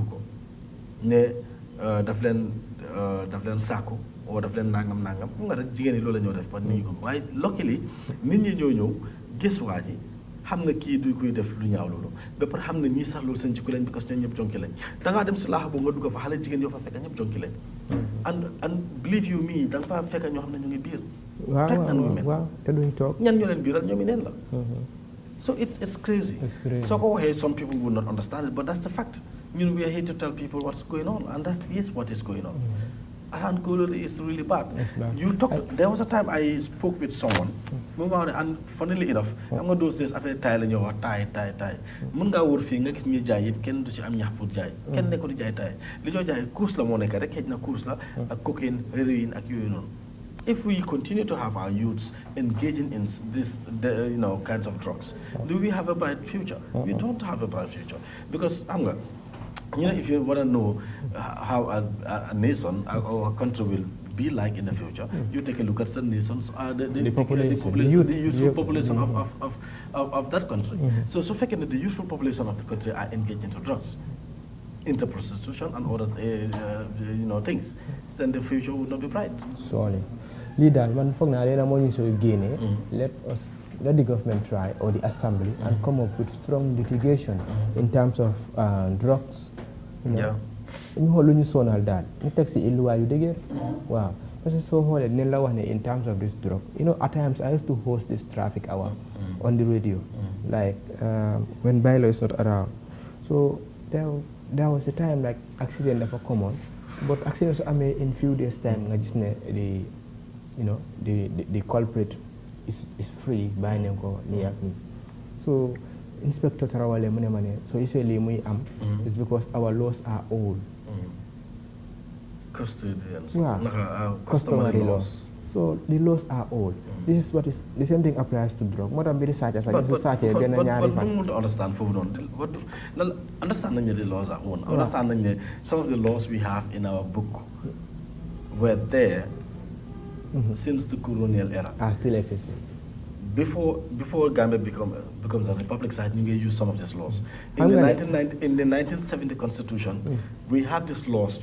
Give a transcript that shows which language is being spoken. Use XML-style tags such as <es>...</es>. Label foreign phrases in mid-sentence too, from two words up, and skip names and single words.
<wo>ko ne daf leen sàkku oo daf leen nangam mu nga rek jigéen ñi loolu la ñoo def</wo> <fr>parce que</fr> <wo>nit ñi ko waaye luckily nit ñi ñoo ñëw gis waa ji xam na kii du koy def lu ñaaw loolu ba pare xam na ñii sax loolu seen jikko lañ</wo> <fr>parce que</fr> <wo>ñoom ñëpp jonki lañ da ngaa dem si laaxa boobu nga dugg fa xale jigéen yoo fa fekk ñëpp jonki lañ</wo> <en>and believe you me</en> <wo>da nga fa fekk ñoo xam ne ñu ngi biir waaw te duñ toog ñan ñoo leen biiral ñoom i neen la</wo> <en>so it's crazy</en> <wo>soo ko waxee</wo> <en>some people will not understand it but that's the fact ñun we are here to tell people what's going on and that is what is going on around Kololi is really bad. You talked. There was a time I spoke with someone. And funnily enough, I'm going to do this after tie and you tie.</en> <wo>Mun nga wor fi nga gis ñi jaay yëpp kenn du ci am ñax pour jaay. Kenn nekk di jaay tie. Li ñoo jaay course la moo nekk rek xëj na course la ak cocaine, heroin ak yooyu noonu.</wo> <en>If we continue to have our youths engaging in this, kinds of drugs, do we have a bright future? We don't have a bright future because if you want to know how a nation or a country will be like in the future, you take a look at the nations, the youthful population of that country. So the youthful population of the country are engaged into drugs, into prostitution and other things. Then the future would not be bright. Sorry. Leader, man, let the government try, or the assembly, and come up with strong litigation in terms of drugs.</en> <wo>ñu xool lu ñu sonal daal ñu teg si illuwaay yu dëgër waaw</wo> <fr>parce que</fr> <wo>soo xoolee dinañ la wax ne</wo> <en>in terms of this drug at times I used to host this traffic hour on the radio like when Bailo is not around so there was a time like accident dafa common but accident</en> <wo>su amee</wo> <en>in few days time</en> <wo>nga gis ne</wo> <en>the culprit is free</en> <wo>bàyyi nañ ko nii ak nii</wo> <en>so Inspector Tarawale</en> <wo>mu ne ma ne</wo> <en>so usually</en> <wo>muy am</wo> <en>is because our laws are old customary laws so the laws are old this is what is the same thing applies to drug</en> <wo>moo tax mbiri sàcca sax bu sàccee benn ñaari fan</wo> <en>but understand</en> <wo>foofu noonu</wo> <en>understand</en> <wo>nañ ne</wo> <en>the laws are old understand</en> <wo>nañ ne</wo> <en>some of the laws we have in our book were there since the colonial era are still existing before Gambia becomes a republic, so you use some of these laws. In the 1970 Constitution, we have these laws.</en>